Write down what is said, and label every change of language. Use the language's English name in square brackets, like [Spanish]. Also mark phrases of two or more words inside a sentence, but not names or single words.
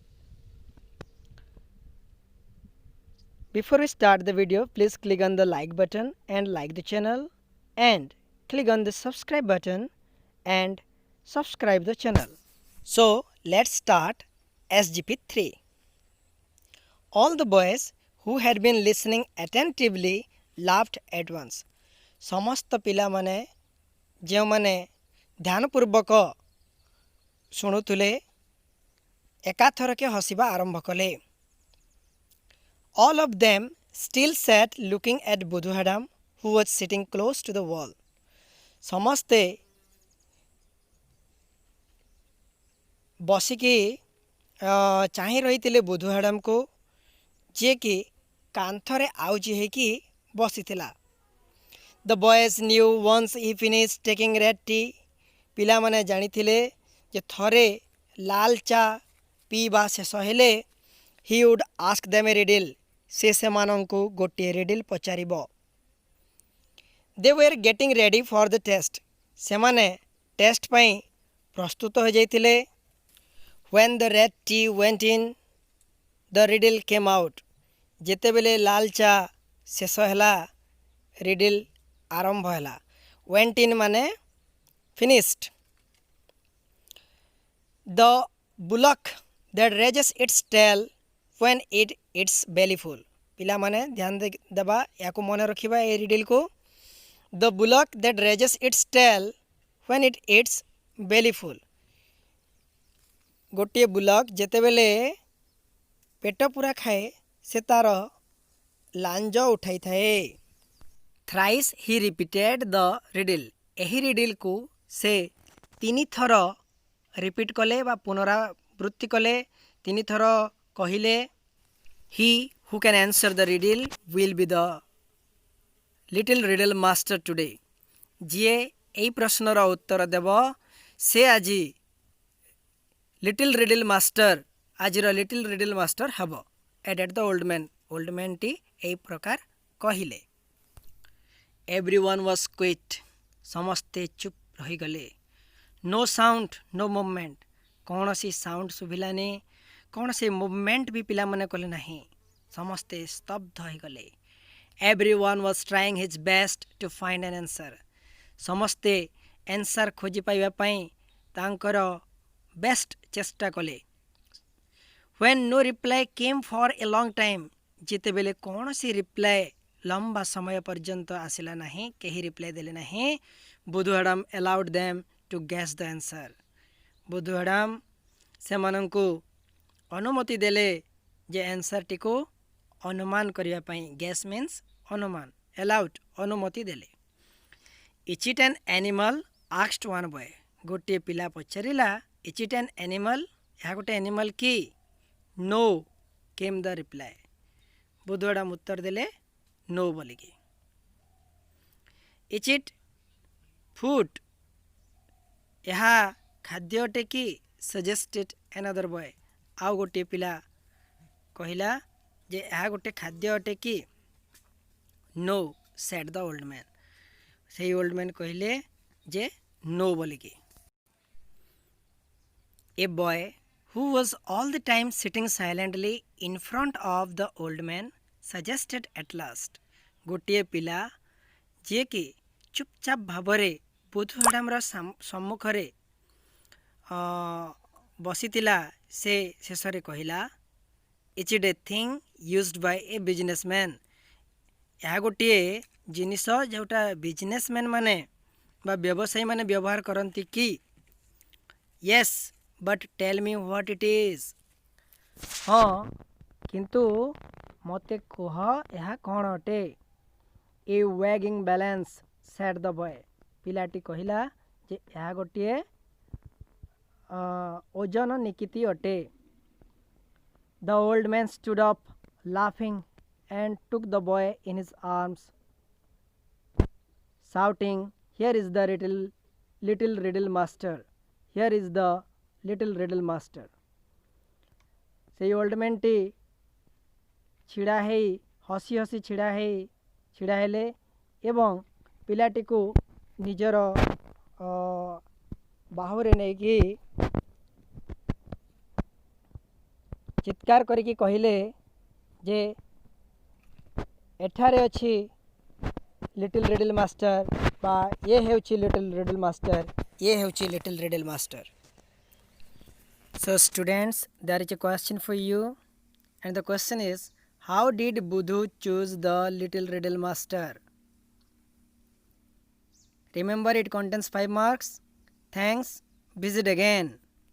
[English] Before we start the video, please click on the like button and like the channel, and click on the subscribe button and subscribe the channel. So let's start SGP 3. All the boys who had been listening attentively laughed at once. [Odia] ସମସ୍ତ ପିଲାମାନେ ଯେଉଁମାନେ ଧ୍ୟାନପୂର୍ବକ ଶୁଣୁଥିଲେ ଏକାଥରକେ ହସିବା ଆରମ୍ଭ କଲେ. [English] All of them still sat looking at ବୁଧୁଆଡ଼ାମ who was sitting close to the wall. [Odia] ସମସ୍ତେ ବସିକି ଚାହିଁ ରହିଥିଲେ ବୁଧୁଆଡ଼ାମକୁ, ଯିଏକି କାନ୍ଥରେ ଆଉଜି ହେଇକି ବସିଥିଲା. [English] The boys knew once he finished taking red tea. [Odia] ପିଲାମାନେ ଜାଣିଥିଲେ ଯେ ଥରେ ଲାଲ ଚା ପିଇବା ଶେଷ ହେଲେ [English] he would ask them a riddle. [Odia] ସେ ସେମାନଙ୍କୁ ଗୋଟିଏ ରିଡିଲ୍ ପଚାରିବ. [English] They were getting ready for the test. [Odia] ସେମାନେ ଟେଷ୍ଟ ପାଇଁ ପ୍ରସ୍ତୁତ ହୋଇଯାଇଥିଲେ. [English] When the red tea went in, the riddle came out. [Odia] ଯେତେବେଳେ ଲାଲ ଚା ଶେଷ ହେଲା, ରିଡିଲ୍ ଆରମ୍ଭ ହେଲା. [English] went in ମାନେ finished. The bullock that raises its tail when it eats belly full. [Odia] ପିଲାମାନେ ଧ୍ୟାନ ଦେବା, ୟାକୁ ମନେ ରଖିବା ଏ ରିଡିଲ୍କୁ. [English] The bullock that raises its tail when it eats belly full. [Odia] ଗୋଟିଏ ବୁଲକ୍ ଯେତେବେଳେ ପେଟ ପୁରା ଖାଏ, ସେ ତା'ର ଲାଞ୍ଜ ଉଠାଇଥାଏ. [English] Thrice he repeated the riddle. [Odia] ଏହି ରିଡିଲ୍କୁ ସେ 3 ଥର ରିପିଟ୍ କଲେ ବା ପୁନରାବୃତ୍ତି କଲେ, 3 ଥର କହିଲେ. [English] He who can answer the riddle will be the little riddle master today. [Odia] ଯିଏ ଏହି ପ୍ରଶ୍ନର ଉତ୍ତର ଦେବ, ସେ ଆଜି [English] little riddle master, [Odia] ଆଜିର [English] little riddle master [Odia] ହେବ. [English] added the old man. old manଟି [Odia] ଏହି ପ୍ରକାର କହିଲେ. [English] Everyone was quiet. [Odia] ସମସ୍ତେ ଚୁପ୍ ରହିଗଲେ. [English] No sound, no movement. [Odia] କୌଣସି ସାଉଣ୍ଡ ଶୁଭିଲାନି, କୌଣସି ମୁଭମେଣ୍ଟ ବି ପିଲାମାନେ କଲେ ନାହିଁ. ସମସ୍ତେ ସ୍ତବ୍ଧ ହୋଇଗଲେ. [English] Everyone was trying his best to find an answer. [Odia] ସମସ୍ତେ ଆନ୍ସର୍ ଖୋଜି ପାଇବା ପାଇଁ ତାଙ୍କର ବେଷ୍ଟ ଚେଷ୍ଟା କଲେ. [English] When no reply came for a long time. [Odia] ଯେତେବେଳେ କୌଣସି ରିପ୍ଲାଏ ଲମ୍ବା ସମୟ ପର୍ଯ୍ୟନ୍ତ ଆସିଲା ନାହିଁ, କେହି ରିପ୍ଲାଏ ଦେଲେ ନାହିଁ, ବୁଧୁଆଡ଼ାମ [English] allowed them to guess the answer. [Odia] ବୁଧୁଆଡ଼ାମ ସେମାନଙ୍କୁ ଅନୁମତି ଦେଲେ ଯେ ଆନ୍ସର୍ଟିକୁ ଅନୁମାନ କରିବା ପାଇଁ. [English] guess means ଅନୁମାନ. allowed [Odia] ଅନୁମତି ଦେଲେ. [English] Is it an animal? asked one boy. [Odia] ଗୋଟିଏ ପିଲା ପଚାରିଲା, [English] is it an animal? [Odia] ଏହା ଗୋଟେ ଆନିମାଲ୍ କି? [English] No came the reply. [Odia] ବୁଧୁଆଡ଼ାମ ଉତ୍ତର ଦେଲେ no ବୋଲିକି. [English] Is it food? [Odia] ଏହା ଖାଦ୍ୟ ଅଟେ କି? [English] suggested another boy. [Odia] ଆଉ ଗୋଟିଏ ପିଲା କହିଲା ଯେ ଏହା ଗୋଟେ ଖାଦ୍ୟ ଅଟେ କି? [English] No said the old man. ସେଇ old man [Odia] କହିଲେ ଯେ [English] no ବୋଲିକି. A boy who was all the time sitting silently in front of the old man suggested at last. [Odia] ଗୋଟିଏ ପିଲା ଯିଏକି ଚୁପଚାପ ଭାବରେ ବୁଧୁଆଡ଼ାମର ସମ୍ମୁଖରେ ବସିଥିଲା, ସେ ଶେଷରେ କହିଲା, [English] Is it a thing used by a businessman? [Odia] ଏହା ଗୋଟିଏ ଜିନିଷ ଯେଉଁଟା ବିଜନେସମ୍ୟାନ୍ ମାନେ ବା ବ୍ୟବସାୟୀ ମାନେ ବ୍ୟବହାର କରନ୍ତି କି? [English] Yes, but tell me what it is. [Odia] ହଁ, କିନ୍ତୁ ମୋତେ କୁହ ଏହା କ'ଣ ଅଟେ? [English] A wagging balance, said the boy. [Odia] ପିଲାଟି କହିଲା ଯେ ଏହା ଗୋଟିଏ ଓଜନ ନିକିତି ଅଟେ. [English] The old man stood up laughing and took the boy in his arms, shouting, Here is the little riddle master. Here is the little riddle master. से ओल्ड मैन टी छिड़ा है हसी हसी छिड़ा हेले एवं पिलाटी को निजर बाहुरे नहीं कि चित्कार करके कहले जे एठारे अच्छी लिटिल रिडल मास्टर बा ये हेउची लिटिल रिडल मास्टर ये हेउची लिटिल रिडल मास्टर. So students, there is a question for you, and the question is, how did Budhu choose the little riddle master? Remember, it contains 5 marks. Thanks. Visit again.